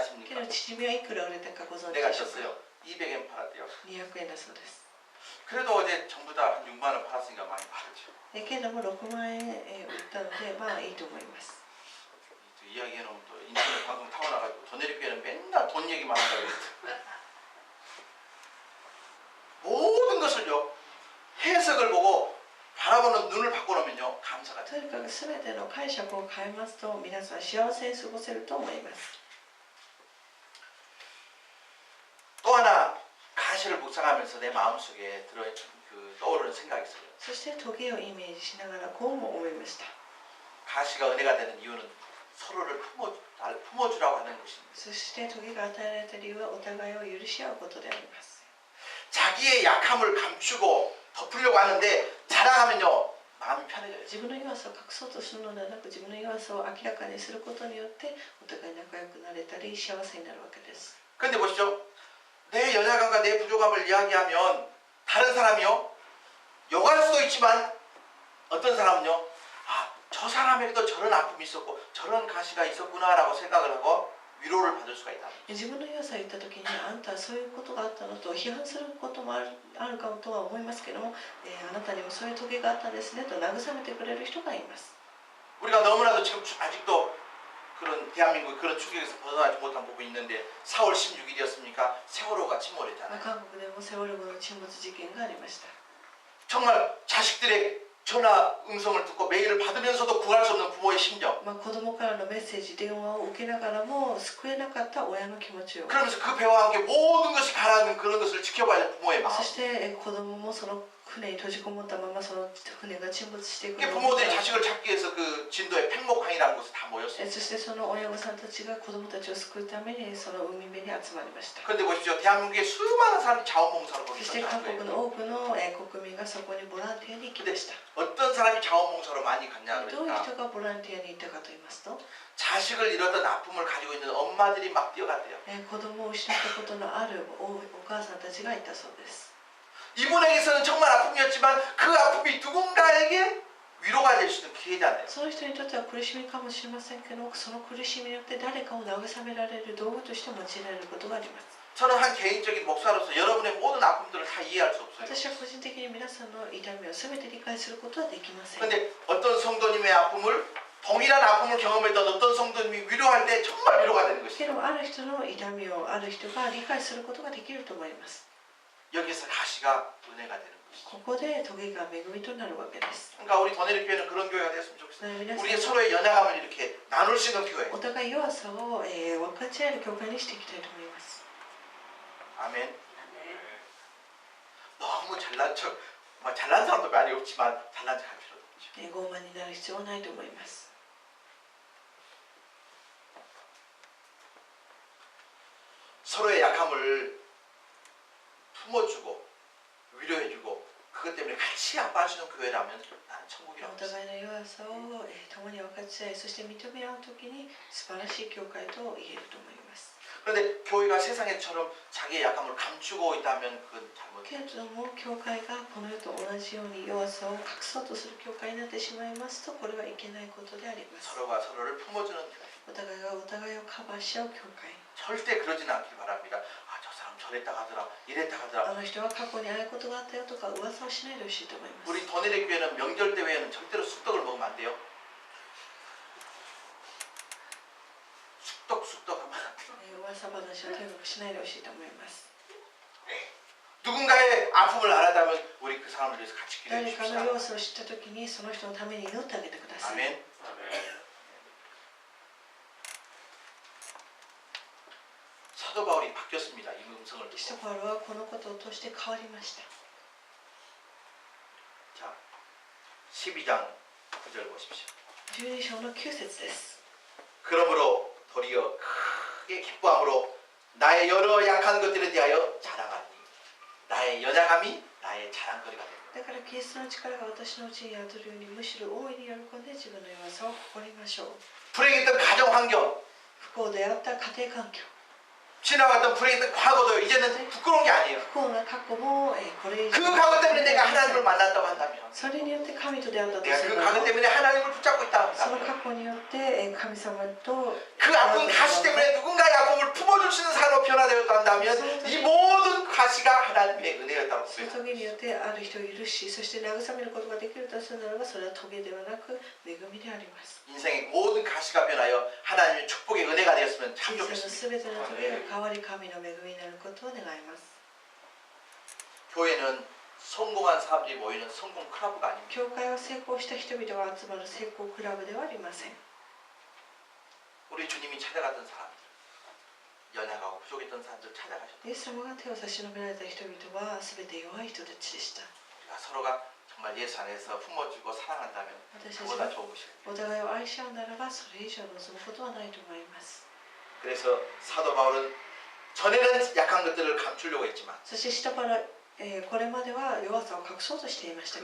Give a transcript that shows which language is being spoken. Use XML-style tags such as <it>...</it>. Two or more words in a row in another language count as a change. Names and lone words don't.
<ko>아십니까?</ko> <ja>どチヂミはいくら売れたかご存知</ja> <ko>내가</ko> <ja>でしょうか。</ja> <ko>줬어요. 200엔 팔았대요.</ko> <ja>200 円だそうです。</ja> <ko>그래도 어제 전부 다 한 6만 원 팔았으니까 많이 팔았죠.</ko> <ja>けれども6万円売ったのでまあいいと思います。</ja> <ko>또 이야기해놓으면 또 인터넷 방송 타고 나가지고 돈 내리기에는 맨날 돈 얘기만 한다고 그랬어요. 모든 것을요 해석을 보고 바라보는 눈을 바꿔놓으면요 감사가</ko> <ja>と</ja> <ko>돼요.</ko> <ja>にかく全ての解釈を変えますと皆さん幸せに過ごせると思います。</ja> <ko>또 하나 가시를 묵상하면서 내 마음속에 떠오르는 생각이 있어요.</ko> <ja>そして棘をイメージしながらこうも思いました。</ja> <ko>가시가 은혜가 되는 이유는 서로를 품어주라고 하는 것입니다.</ko> <ja>そして時が与えられた理由はお互いを許し合うことであります。</ja> <ko>자기의 약함을 감추고 덮으려고 하는데 자랑하면요 마음이 편해져요.</ko> <ja>自分の弱さを隠そうとするのではなく、自分の弱さを明らかにすることによってお互い仲良くなれたり幸せになるわけです。</ja> <ko>근데 보시죠. 내 연약함과 내 부족함을 이야기하면 다른 사람이요 욕할 수도 있지만 어떤 사람은요 아, 저 사람에게도 저런 아픔이 있었고 저런 가시가 있었구나라고 생각을 하고 위로를 받을 수가 있다.</ko> <ja>自分の弱さを言った時にあんたはそういうことがあったのと批判することもあるかとは思いますけども、あなたにもそういう時があったんですねと慰めてくれる人がいます。</ja> <ko>우리가 너무나도 지금 아직도 그런 대한민국 그런 충격에서 벗어나지 못한 부분이 있는데 4월 16일이었습니까? 세월호가 침몰했잖아요.</ko> <ja>韓国でもセウォル号の沈没事件がありました。</ja> <ko>정말 자식들의 전화 음성을 듣고 메일을 받으면서도 구할 수 없는 부모의 심정.</ko> <ja>子供からのメッセージ、電話を受けながらも救えなかった親の気持ちを。</ja> <ko>그러면서 그 배와 함께 모든 것이 가라앉는 그런 것을 지켜봐야 할 부모의 마음.</ko> <ja>そして子供もその船に閉じこもったままその船が沈没していくのを</ja> <ko>부모들이 자식을 찾기 위해서 그 진도에 팽목항이라는 곳에 다 모였어요.</ko> <ja>そしてその親御さんたちが子供たちを救うためにその海辺に集まりました。</ja> <ko>그런데 보십시오. 대한민국의 수많은 사람이 자원봉사로</ko> <ja>そして</ja> <ko>거기</ko> <ja>韓</ja> <ko>있었다는</ko> <ja>国</ja> <ko>거예요.</ko> <ja>の多くの国民がそこにボランティアに行きました。</ja> <ko>어떤 사람이 자원봉사로 많이 갔냐</ko> <ja>どういう</ja> <ko>그러니까</ko> <ja>人がボランティアに行ったかと言いますと、</ja> <ko>자식을 잃었던 아픔을 가지고 있는 엄마들이 막 뛰어갔대요.</ko> <ja>子供を失ったことのあるお母さんたちがいたそうです。</ja> <ko>이분에게서는 정말 아픔이었지만 그 아픔이 누군가에게 위로가 될 수 있는 기회잖아요.</ko> <ja>その人にとっては苦しみかもしれませんけど、その苦しみによって誰かを慰められる道具として用いられることがあります。</ja> <ko>저는 한 개인적인 목사로서 여러분의 모든 아픔들을 다 이해할 수 없어요.</ko> <ja>私は個人的に皆さんの痛みを全て理解することはできません。</ja> <ko>그런데 어떤 성도님의 아픔을 동일한 아픔을 경험했던 어떤 성도님이 위로할 때 정말 위로가 되는</ko> <ja>け</ja> <ko>것이죠.</ko> <ja>どある人の痛みをある人が理解することができると思います。</ja> <ko>여기서 가시가 은혜가 되는 것이죠.</ko> <ja>ここで棘が恵みとなるわけです。</ja> <ko>그러니까 우리 도내리 교회는 그런 교회가 됐으면</ko> <ja>ね</ja> <ko>좋겠어요.</ko> <ja>皆さん</ja> <ko>우리의 서로의 연약함을 이렇게 나눌 수 있는 교회.</ko> <ja>お互い弱さを、分かち合える教会にしていきたいと思います。</ja> <ko>아멘. 너무 잘난 척, 잘난 사람도 많이 없지만 잘난 척할 필요도 없죠.</ko> <ja>傲慢になる必要はないと思います。</ja> <ko>서로의 약함을 품어주고 위로해주고 그것 때문에 같이 아파하시는 교회라면 나는</ko> <ja>お</ja> <ko>천국이라고 믿습니다.</ko> <ja>互いの弱さを、共に分かち合い、そして認め合うときに素晴らしい教会と言えると思います。</ja> <ko>그런데 교회가 세상에처럼 자기의 약함을 감추고 있다면 그건</ko> <ja>け</ja> <ko>잘못돼요.</ko> <ja>れども教会がこの世と同じように弱さを隠そうとする教会になってしまいますと、これはいけないことであります。</ja> <ko>서로가 서로를 품어주는 교회.</ko> <ja>お互いがお互いをカバーし合う教会。</ja> <ko>절대 그러지는 않길 바랍니다. 아, 저 사람 저랬다 가더라, 이랬다</ko> <ja>あ</ja> <ko>가더라.</ko> <ja>の人は過去にああいうことがあったよとか噂をしないでほしいと思います。</ja> <ko>우리 더내리 교회는 명절 때 외에는 절대로 쑥떡을 먹으면 안 돼요. 쑥떡 하면 안 돼요.</ko> <ja>噂話をとにかくしないでほしいと思います。</ja> <ko>누군가의 아픔을 알았다면 우리 그 사람을 위해서 같이 기도해</ko> <ja>誰か</ja> <ko>줍시다.</ko> <ja>の弱さを知ったときにその人のために祈ってあげてください。</ja> <ko>아멘. 사도 바울이 바뀌었습니다. 이 음성을</ko> <ja>使徒</ja> <ko>듣고.</ko> <ja>パウロはこのことを通して変わりました。</ja> <ko>자, 12장 9절 보십시오.</ko> <ja>12 章の9節です。</ja> <ko>그러므로 도리어 크게 기뻐함으로 나의 여러 약한 것들에 대하여 자랑하니 나의 연약함이 나의 자랑거리가 됩니다.</ko> <ja>だからキリストの力が私のうちに宿るようにむしろ大いに喜んで自分の弱さを誇りましょう。</ja> <ko>불행했던 가정 환경,</ko> <ja>不幸であった家庭環境、</ja> <ko>지나갔던 불행했던 과거도 이제는 부끄러운 게 아니에요.</ko> <ja>不幸な過去もこれ以</ja> <ko>그</ko> <ja>上</ja> <ko>과거 때문에 내가 하나님을 만났다고 한다면</ko> <ja>それによって神と出会ったと</ja> <ko>내가</ko> <ja>す</ja> <ko>그</ko> <ja>るな</ja> <ko>과거</ko> <ja>ら</ja> <ko>때문에 하나님을 붙잡고 있다</ko> <ja>その</ja> <ko>한다면</ko> <ja>過去によって神様と</ja> <ko>그 아픈 가시 때문에 누군가의 아픔을 품어줄 수 있는 사람으로 변화되었다 한다면 이 모든 가시가 하나님의 은혜였다고</ko> <ja>その</ja> <ko>고백합니다.</ko> <ja>棘によってある人を許し、そして慰めることができるとするならばそれは棘ではなく恵みであります。</ja> <ko>인생의 모든 가시가 변하여 하나님의 축복의 은혜가 되었으면</ko> <ja>人</ja> <ko>참</ko> <ja>生の</ja> <ko>좋겠습니다.</ko> <ja>すべての棘が変わり神の恵みになることを願います。</ja> <ko>교회는 성공한 사람들이 모이는 성공 클럽가 아닙니다.</ko> <ja>教会は成功した人々が集まる成功クラブではありません。</ja> <ko>우리 주님이 찾아갔던 사람들, 연약하고 부족했던 사람들 찾아가셨다.</ko> <ja>イエス様が手を差し伸べられた人々はすべて弱い人たちでした。</ja> <ko>우리가 서로가 정말 예수 안에서 품어주고 사랑한다면</ko> <ja>私たち</ja> <ko>그보다</ko> <ja>が</ja> <ko>좋은 것이.</ko> <ja>お互いを愛し合うならばそれ以上望むことはないと思います。</ja> <ko>그래서 사도 바울은 전에는 약한 것들을 감추려고 했지만</ko> <ja>そして下からこれまでは弱さを隠そうとしていました</ja>